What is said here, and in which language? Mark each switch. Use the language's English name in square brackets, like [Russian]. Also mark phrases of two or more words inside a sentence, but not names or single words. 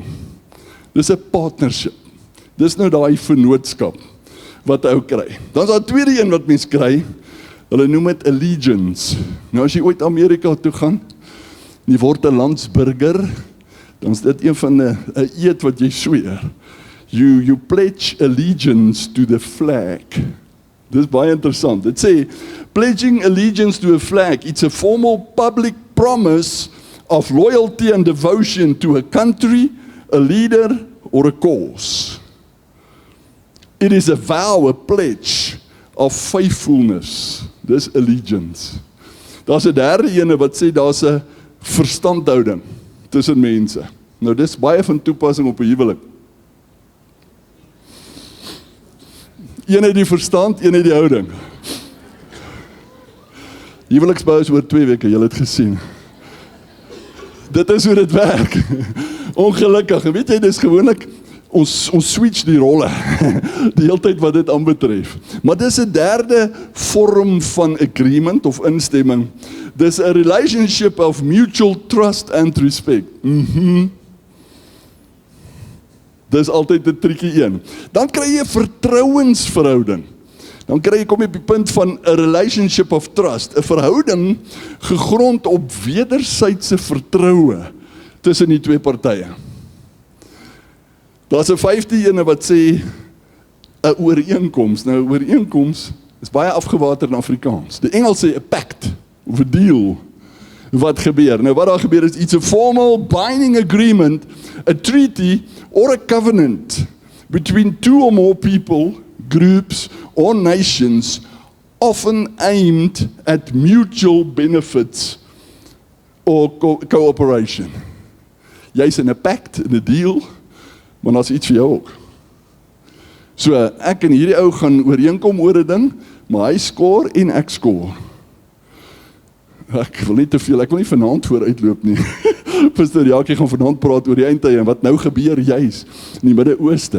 [Afrikaans] Dis 'n partnership. Dis nou daai vennootskap wat ou kry. Dan is daar 'n tweede een wat mens kry, hulle noem dit allegiance. Nou as jy ooit Amerika toe gaan, en jy word 'n landsburger, dan is dit een van 'n eed wat jy sweer. [English] You pledge allegiance to the flag. [Afrikaans] Dis baie interessant. Dit sê, [English] pledging allegiance to a flag, it's a formal public promise of loyalty and devotion to a country, a leader, or a cause. It is a vow, a pledge of faithfulness. [Afrikaans] Dis allegiance. Daar's 'n derde ene wat sê daar's 'n verstandhouding tussen mense. Nou dis baie van toepassing op 'n huwelik. Een het die verstand, een het die houding. Huweliksbou is oor 2 weke, julle het gesien. Dit is hoe dit werk. Ongelukkig, weet jy, dis gewoonlik, ons switch die rolle, die hele tyd wat dit aanbetref. Maar dis 'n derde vorm van agreement of instemming. Dis 'n [English] relationship of mutual trust and respect. [Afrikaans] Dis altyd 'n triekie een. Dan kry jy 'n vertrouensverhouding. Dan kry jy kom jy op die punt van 'n [English] relationship of trust, [Afrikaans] 'n verhouding gegrond op wederwysige vertroue tussen die twee partye. Daar's 'n 5de ene wat sê 'n ooreenkoms. Nou 'n ooreenkoms is baie afgewater in Afrikaans. Die Engels sê 'n pact of 'n deal. Wat gebeur? Nou wat daar gebeur is [English] it's a formal binding agreement, a treaty or a covenant between two or more people, groups or nations, often aimed at mutual benefits or cooperation. [Afrikaans] Jy's in 'n pact, in 'n deal, maar daar's iets vir jou ook. So ek en hierdie ou gaan ooreenkom oor 'n ding, maar hy skoor en ek skoor. Ek wil nie te veel, ek wil nie vanaand vooruitloop nie. Pastor Jackie gaan vanaand praat oor die eindtye en wat nou gebeur juis in die Midde-Ooste.